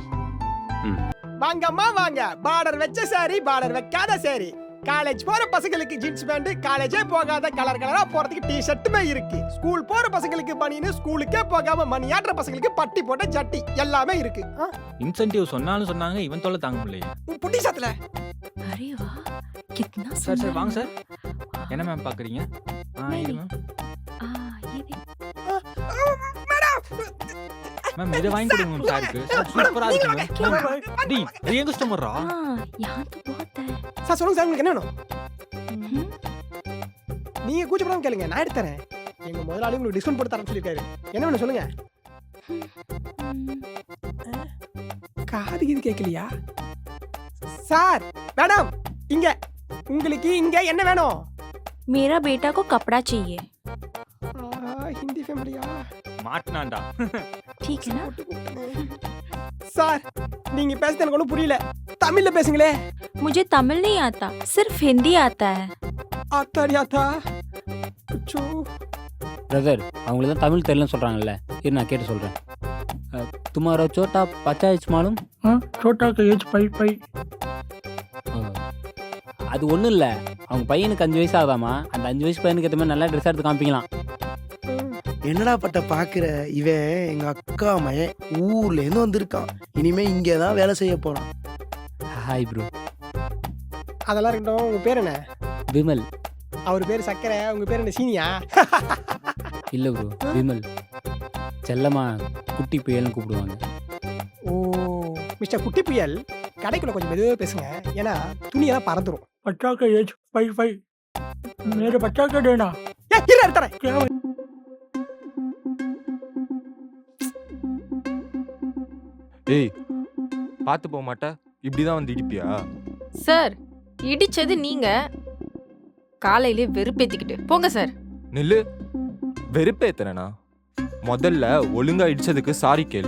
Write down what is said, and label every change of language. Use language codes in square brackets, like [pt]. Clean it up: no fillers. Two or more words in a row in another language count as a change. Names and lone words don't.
[ta] வாங்கம்மா வாங்க. பார்டர் வச்ச சாரி, பார்டர் வைக்காத சாரி. காலேஜ் போற பசங்களுக்கு [en] jeans pant, [ta] காலேஜே போகாத கலர் கலரா போறதுக்கு டி ஷர்ட்டுமே இருக்கு. ஸ்கூல் போற பசங்களுக்கு பனின்னு, ஸ்கூலுக்கே போகாம மணி ஆடுற பசங்களுக்கு பட்டி போட்ட ஜட்டி எல்லாமே இருக்கு. இன்சென்டிவ் சொன்னாலும் சொன்னாங்க, இவன் தொல்லை தாங்க முடியல. உன் புட்டி சாத்துல [hi] अरे वाह कितना [ta] சார் சார் வாங்க சார். [hi] वाह। [ta] என்ன மேம் பாக்குறீங்க? இது மேம். [hi] ये देख [ta] மேம் இதை வாங்கி கொடுங்க மேம் சாருக்கு. சார் சூப்பரா இருக்கு மேம். டி இது எங்க கஸ்டமரா? [hi] यहाँ तो बहुत है। [ta] சார் சொல்லுங்க சார், உங்களுக்கு என்ன வேணும்? हम्म, நீங்க கூச்சப்படாம கேளுங்க, நான் எடுத்து தரேன். எங்க முதலாளி உங்களுக்கு டிஸ்கவுண்ட் போட்டு தரேன்னு சொல்லியிருக்காரு. என்ன வேணும் சொல்லுங்க. காது இது கேட்கலையா சார்? மேடம் இங்க உங்களுக்கு இங்க என்ன வேணும்? [hi] मेरा बेटा को कपड़ा चाहिए। [ta] ஹிந்தி ஃபேமிலியா? மாட்டனாண்டா. [hi] ठीक है ना? [ta] சார் நீங்க பேசுறது எனக்கு ஒன்றும் புரியல. தமிழ்ல பேசுங்களே. [hi] मुझे तमिल नहीं आता, सिर्फ हिंदी आता है। [ta] ஆத்தாடி ஆத்தா. அச்சோ. பிரதர், அவங்களுக்கு தான் தமிழ் தெரியலன்னு சொல்கிறாங்கல்ல, இரு நான் கேட்டு சொல்கிறேன். [hi] तुमारो छोटा बच्चाइच मालूम. छोटा का एज 5 [ta] அது ஒன்றும் இல்லை, அவங்க பையனுக்கு 5 வயசு ஆகுதாமா. அந்த 5 வயசு பையனுக்கு ஏற்ற மாதிரி நல்லா ட்ரெஸ் எடுத்து காமிக்கலாம். என்னடா பட்ட பாக்குற, இவன் எங்க அக்கா மகன் ஊர்ல இருந்து வந்திருக்கான். இனிமே இங்கதான் வேலை செய்ய போறான். [en] hi bro. [ta] அதெல்லாம் இருக்கட்டும். உங்க பேர் என்ன? விமல். அவர் பேர் சக்கரை, உங்க பேர் என்ன சீனியா? இல்லை ப்ரோ, விமல். செல்லம்மா குட்டி புயல்னு கூப்பிடுவாங்க. ஓ மிஸ்டர் குட்டி புயல், கடைக்குள்ள கொஞ்சம் மெதுவாக பேசுங்க, ஏன்னா துணியெல்லாம் பறந்துடும். [hi] बच्चा का एज 5 मेरे बच्चा का देना। [ta] ஏய், பார்த்து போக மாட்டா இப்படிதான் வந்து இடிப்பியா? சார் இடிச்சது நீங்க காலையிலே வெறுப்பேத்திக்கிட்டு போங்க சார். நில்லு. வெறுப்பேத்துறனா? முதல்ல ஒழுங்கா இடிச்சதுக்கு சாரி கேளு.